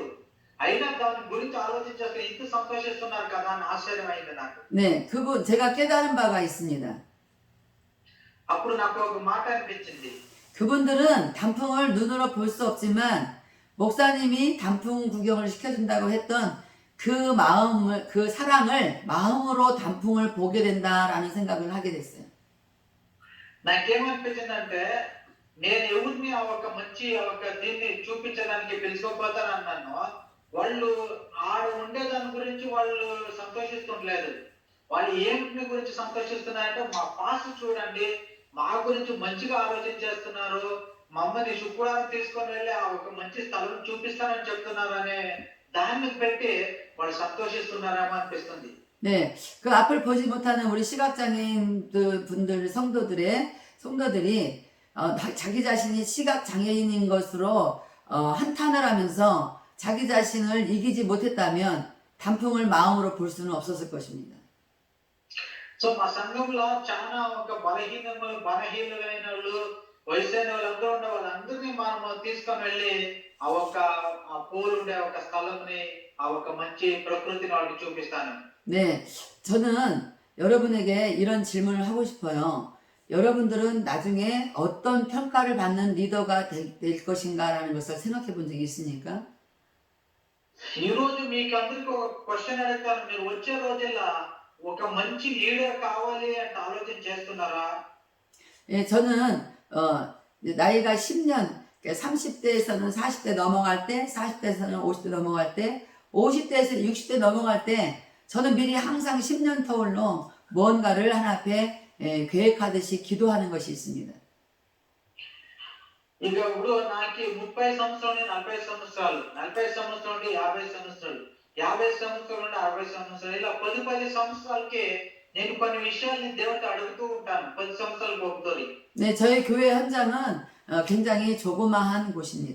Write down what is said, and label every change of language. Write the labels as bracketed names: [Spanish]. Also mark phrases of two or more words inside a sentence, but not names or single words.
[Telugu] అయినా దాని గురించి ఆలోచించేస్తే ఇంత సంతోషిస్తున్నారు కదా అని ఆశ్చర్యం అయింది నాకు. [Korean] 네, 제가 깨달은 바가 있습니다. [Telugu] అప్పుడు నాకు ఒక మాట అనిపించింది. [Korean] 그분들은 단풍을 눈으로 볼 수 없지만 목사님이 단풍 구경을 시켜준다고 했던 그 마음을, 그 사랑을 마음으로 단풍을 보게 된다라는 생각을 하게 됐어요. [Telugu] నాకేమనిపించిందంటే నేను ఎవరిని ఆ ఒక మంచి ఆ ఒక దీన్ని చూపించడానికి పిలుచుకోపోతానన్నాను. వాళ్ళు ఆడ ఉండే దాని గురించి వాళ్ళు సంతోషిస్తుండలేదు. వాళ్ళు ఏమిటి గురించి సంతోషిస్తున్నారంటే మా పాస్ చూడండి మా గురించి మంచిగా ఆలోచన చేస్తున్నారు, మమ్మల్ని శుక్రవారం తీసుకొని వెళ్ళి ఆ ఒక మంచి స్థలం చూపిస్తానని చెప్తున్నారు అనే దాన్ని పెట్టి వాళ్ళు సంతోషిస్తున్నారేమో అనిపిస్తుంది. [Korean] 네, 그 앞을 보지 못하는 우리 시각장애인 분들 성도들이 자기 자신이 시각장애인인 것으로 한탄을 하면서 자기 자신을 이기지 못했다면 단풍을 마음으로 볼 수는 없었을 것입니다. [Telugu] సో మా సంఘంలో చాలా ఒక బలహీనమైన వాళ్ళు వయసైన వాళ్ళందరూ ఉండే వాళ్ళందరినీ మనం తీసుకొని వెళ్ళి ఆ ఒక ఆ పూలు ఉండే ఒక స్థలంని ఆ ఒక మంచి ప్రకృతిని వాళ్ళకి చూపిస్తాను. [Korean] 네, 저는 여러분에게 이런 질문을 하고 싶어요. 여러분들은 나중에 어떤 평가를 받는 리더가 될 것인가라는 것을 생각해 본 적이 있습니까? [Telugu] ఈ రోజు మీకు అందరికీ ఒక క్వశ్చన్ అడుగుతాను. మీరు వచ్చే రోజుల్లో ఒక మంచి లీడర్ కావాలి అంటే ఆలోచన చేస్తున్నారా? [Korean] 예, 저는 나이가 10년, 30대에서는 40대 넘어갈 때, 40대에서는 50대 넘어갈 때, 50대에서 60대 넘어갈 때 저는 미리 항상 10년 터울로 뭔가를 하나님께 계획하듯이 기도하는 것이 있습니다. [Telugu] ఇక ఇప్పుడు నాకు 30 సంవత్సరాలు నుండి 40 సంవత్సరాలు, 40 సంవత్సరాల నుండి 50 సంవత్సరాలు, 50 సంవత్సరాల నుండి 60 సంవత్సరాలు, ఇలా 10 సంవత్సరాలకి నేను కొన్ని విషయాల్ని దేవుడితో అడుగుతూ ఉంటాను. 10 సంవత్సరాలకు ఒకసారి. [Korean] 네, 저희 교회 현장은 굉장히 조그마한 곳입니다.